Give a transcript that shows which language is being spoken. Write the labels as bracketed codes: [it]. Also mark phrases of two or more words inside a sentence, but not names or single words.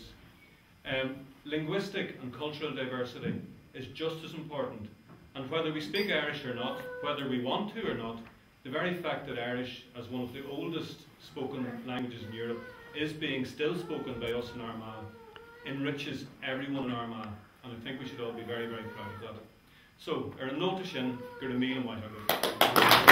[en] Linguistic and cultural diversity is just as important, and whether we speak Irish or not, whether we want to or not, the very fact that Irish, as one of the oldest spoken languages in Europe, is being still spoken by us in Armagh, in enriches everyone in Armagh, and I think we should all be very, very proud of that. So, [ga] ar an nóta sin gur a míle maith agat.